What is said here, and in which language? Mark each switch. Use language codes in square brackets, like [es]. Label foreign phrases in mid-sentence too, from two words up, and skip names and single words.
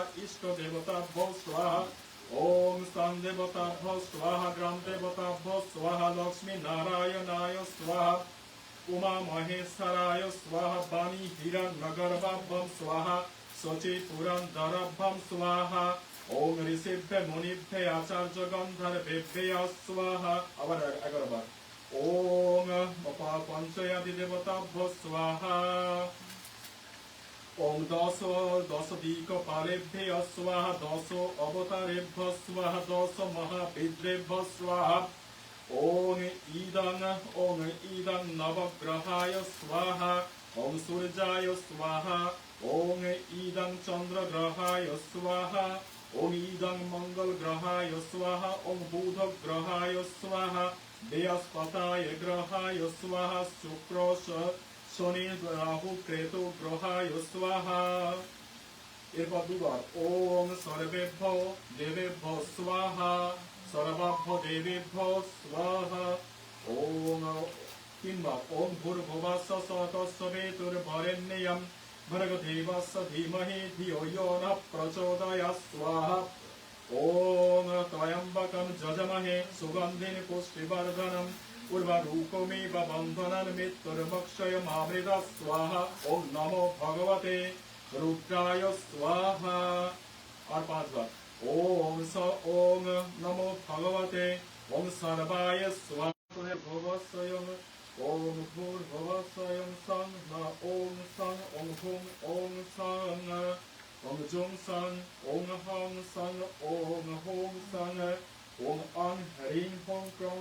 [sa] ইষ্টদেবতাভ্যো স্বাহা। ওম স্থান দেবতাভ্যো স্বাহা। গ্রাম দেবতাভ্যো স্বাহা। লক্ষ্মী নারায়ণায় স্বাহা। উমা মহেশ্বরায় স্বাহা। বাণী হিরণ্যগর্ভাভ্যং স্বাহা। শচী পুরন্দরাভ্যং স্বাহা। ওম ঋষিভ্য মুনিভ্য আচার্য গন্ধর্বেভ্যঃ স্বাহা। [bn] আবার 11 বার। [sa] ওম পঞ্চয়াদি দেবতাভ্যো স্বাহা। ওম দশ দিকপালেভ্যঃ স্বাহা। 10 অবতারেভ্যঃ স্বাহা। 10 মহাবিদ্রেভ্যঃ স্বাহা। ওম ইদং নবগ্রহায় স্বাহা। ওম সূর্যায় স্বাহা। ওম ইদং চন্দ্রগ্রহায় স্বাহা। ওম ইদং মঙ্গল গ্রহায় স্বাহা। ওম বুধ গ্রহায় স্বাহা। বৃহস্পতায় গ্রহায় স্বাহা। শুক্র শনি রাহু কেতু গ্রহায় স্বাহা। [bn] এরপর 2 বার। [sa] ওম সর্বেভ্য দেবেভ্য স্বাহা। সর্বাভ্য দেবেভ্য স্বাহা। ওম 3 বার। ওম ভূর্ভুবস্য তস্সবিতুর্বরেণ্যং ভর্গদেবস্য ধীমহি ধিয়ো यो নঃ প্রচোদয়াৎ স্বাহা। ওম ত্রয়ম্বকং যজমহে সুগন্ধিং পুষ্টিবর্ধনং উর্বারুকমিব বন্ধনান মৃত্যুর্মক্ষয়মামৃতাৎ স্বাহা। ওম নমো ভগবতে রুদ্রায় স্বাহা। [bn] আর 5 বার। [sa] ওম নমো ভগবতে ওম সর্বায় স্বাহা। ভবস্বয়ং ওম ভূর্ভুবস্বয়ং সং ওম সং ওম হুম ওম সং ওম জুং সং ওম হং সং ওম হুম সং ওম অং হ্রিং হোং ক্রং